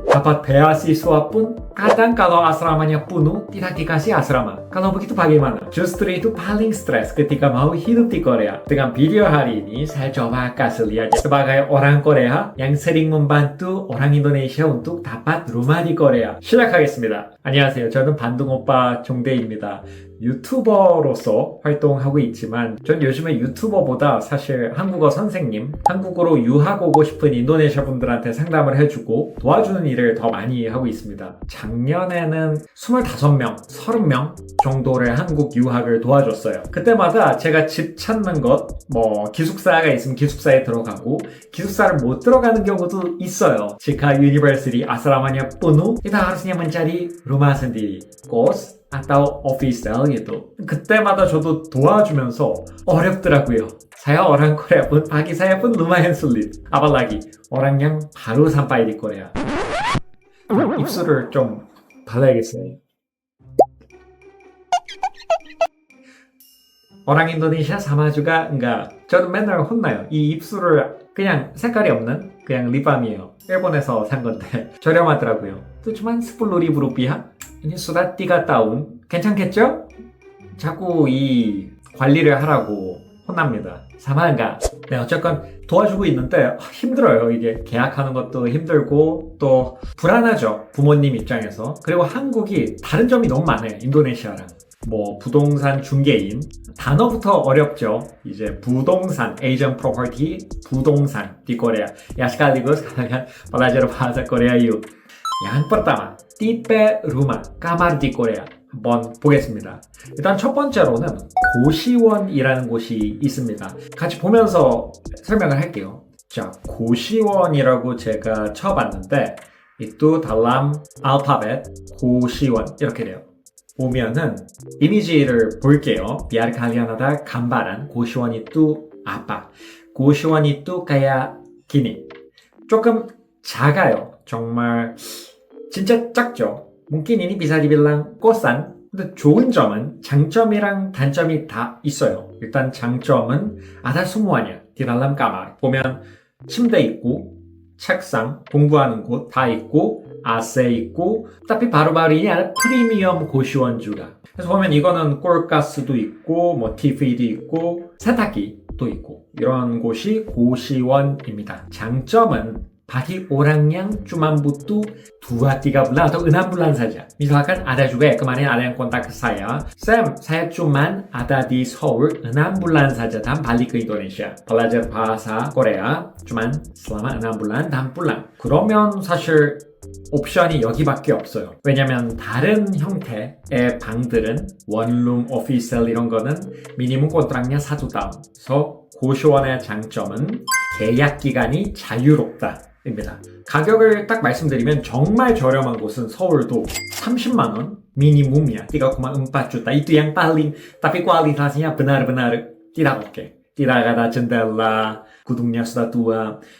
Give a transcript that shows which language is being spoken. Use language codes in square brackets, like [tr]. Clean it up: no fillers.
[id] Dapat beasiswa pun, kadang kalau asramanya penuh, tidak dikasih asrama. Kalau begitu bagaimana? Justru itu paling stres ketika mau hidup di Korea. Dengan video hari ini, saya coba kasih lihat sebagai orang Korea yang sering membantu orang Indonesia untuk dapat rumah di Korea. [ko] 시작하겠습니다. 안녕하세요. 저는 반둥오빠 종대입니다. 유튜버로서 활동하고 있지만 전 요즘에 유튜버보다 사실 한국어 선생님, 한국어로 유학 오고 싶은 인도네시아 분들한테 상담을 해주고 도와주는 일을 더 많이 하고 있습니다. 작년에는 25명, 30명 정도를 한국 유학을 도와줬어요. 그때마다 제가 집 찾는 것, 기숙사가 있으면 기숙사에 들어가고 기숙사를 못 들어가는 경우도 있어요. [id] Jika university asramanya penuh, kita harusnya mencari rumah sendiri, kos atau official gitu. [ko] 그때마다 저도 도와주면서 어렵더라고요. [id] Saya orang Korea pun, bagi saya pun lumayan sulit. Apalagi orang yang baru sampai di Korea. [ko] 입술을 좀 발라야겠어요. [id] Orang Indonesia sama juga enggak. [ko] 저는 맨날 혼나요. 이 입술을 그냥 색깔이 없는 그냥 립밤이에요. 일본에서 산 건데 저렴하더라고요. 그렇지만 10 루피아? [id] ini sudah 3 tahun. [ko] 괜찮겠죠? 자꾸 이 관리를 하라고 혼납니다. 사마가. 네, 어쨌건 도와주고 있는데 힘들어요. 이게 계약하는 것도 힘들고 또 불안하죠. 부모님 입장에서. 그리고 한국이 다른 점이 너무 많아요. 인도네시아랑. 부동산 중개인 단어부터 어렵죠. 이제 부동산, [en] Asian property, [ko] 부동산 [id] di Korea. Ya sekaligus kalian belajar bahasa Korea yuk. Yang pertama, tipe rumah, kamar di Korea. [ko] 한번 보겠습니다. 일단 첫 번째로는 고시원이라는 곳이 있습니다. 같이 보면서 설명을 할게요. 자, 고시원이라고 제가 쳐봤는데 [id] itu dalam alfabet [ko] 고시원 이렇게 돼요. 보면은 이미지를 볼게요. [id] biar kalian ada gambaran 고시원 itu apa. 고시원 itu kayak gini. [ko] 조금 작아요. 정말 진짜 작죠. [id] mungkin ini bisa dibilang kosan. [ko] 근데 좋은 점은 장점이랑 단점이 다 있어요. 일단 장점은 [id] ada semuanya di dalam kamar. [ko] 보면 침대 있고 책상, 공부하는 곳 다 있고 AC 있고 [id] tapi baru-baru ini ada [ko] 프리미엄 고시원 juga. 그래서 보면 이거는 꼴가스도 있고 TV도 있고 세탁기도 있고 이런 곳이 고시원입니다. 장점은 [id] bagi orang yang cuma butuh 2-3 bulan atau 6 bulan saja. Misalkan ada juga ya, kemarin ada yang kontak ke saya. Sam, saya cuma ada di Seoul 6 bulan saja dan balik ke Indonesia. belajar bahasa Korea cuma selama 6 bulan dan pulang. [ko] 그러면 사실 옵션이 여기밖에 없어요. 왜냐면 다른 형태의 방들은 원룸, 오피셜 이런 거는 미니멈 콘트락냐 4주 다운. 그래서 고시원의 장점은 계약 기간이 자유롭다. 입니다. 가격을 딱 말씀드리면 정말 저렴한 곳은 서울도 30만 원 [id] minimumnya 3,4 juta. Itu yang paling, tapi kualitasnya benar-benar tidak oke. Tidak ada jendela, gedungnya sudah tua.